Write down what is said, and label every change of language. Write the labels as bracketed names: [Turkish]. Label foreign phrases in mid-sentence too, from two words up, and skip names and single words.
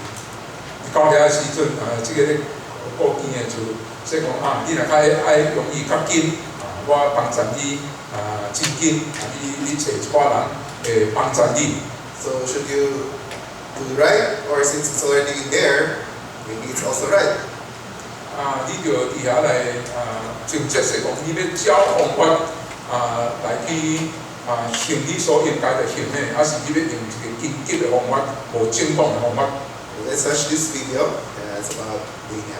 [Min Nan Chinese] 你到遐時陣，這個咧過見的就說講你若愛容易較緊，我幫襯你真緊，你找一夥人會幫襯你。 [English] So should you do right, or since it's already there, maybe it's also right? [Min Nan Chinese] 你就佇遐來就即是講，你要照方法來去行你所應該的行的，還是你要用一個緊急的方法，無正當的方法。 [English] Let's watch this video. It's about Daniel.